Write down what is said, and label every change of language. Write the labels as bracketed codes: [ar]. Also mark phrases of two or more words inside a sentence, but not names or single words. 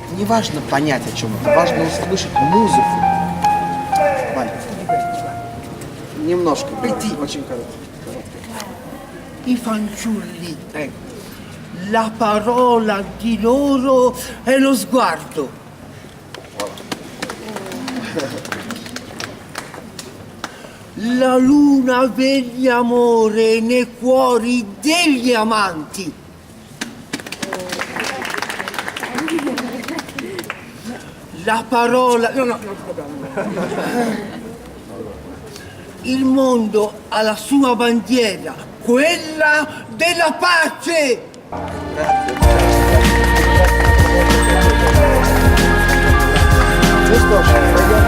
[ru] важно понять, о чем это. Важно услышать музыку. Вань, немножко. Очень коротко. [it] I fanciulli, la parola di loro è lo sguardo. La luna vegli amore nei cuori degli amanti. La parola... No. Il mondo ha la sua bandiera, quella della pace! [ru] Ну что ж,